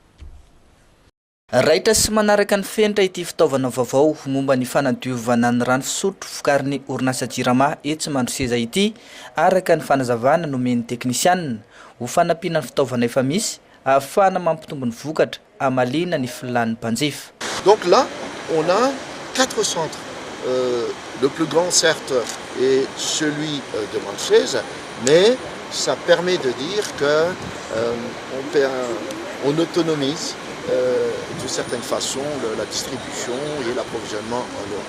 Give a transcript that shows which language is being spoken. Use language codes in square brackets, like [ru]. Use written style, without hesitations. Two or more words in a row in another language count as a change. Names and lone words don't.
[mg] raitra sy manaraka ny fenitra ity fitaovana vaovao momba ny fanadiovana ny rano fisotro vokarin'ny orinasa Jirama etsy Mandroseza ity araka ny fanazavana nomen'ny teknisianina ho fanampiana ny fitaovana efa misy ahafahana mampitombo ny vokatra amalina ny filan'ny mpanjifa. [fr] Donc là, on a 4 centres. Le plus grand, certes, est celui de Mandroseza, mais ça permet de dire que on autonomise d'une certaine façon la distribution et l'approvisionnement en eau.